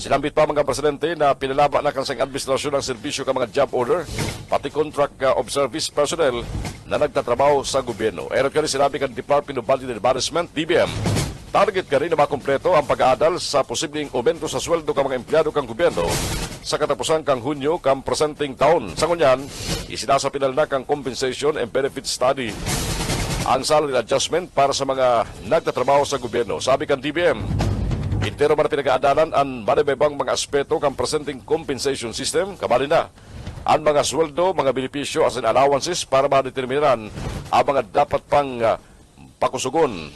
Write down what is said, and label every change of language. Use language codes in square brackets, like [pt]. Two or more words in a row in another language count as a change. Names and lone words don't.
[bik] Sinambit pa mga presidente na pinalaba na kansang administrasyon ng serbisyo ka mga [en] job order, [bik] pati [en] contract of service personnel [bik] na nagtatrabaho sa gobyerno. Ayon ka rin sinabi kan Department of Budget and Management, DBM, target ka rin na makumpleto ang pag-aadal sa posibleng aumento sa sweldo ka mga empleyado kang gobyerno sa katapusan kang Hunyo kang presenting taon. Sa ngunyan, isinasapinal na kang [en] compensation and benefit study [bik] ang [en] salary adjustment [bik] para sa mga nagtatrabaho sa gobyerno. Sabi kan DBM, intero man pinag-aadalan ang manibibang mga aspeto kang presenting [en] compensation system, [bik] kabali na ang mga sweldo, mga benepisyo as in allowances para madeterminan ang mga dapat pang pakusugon.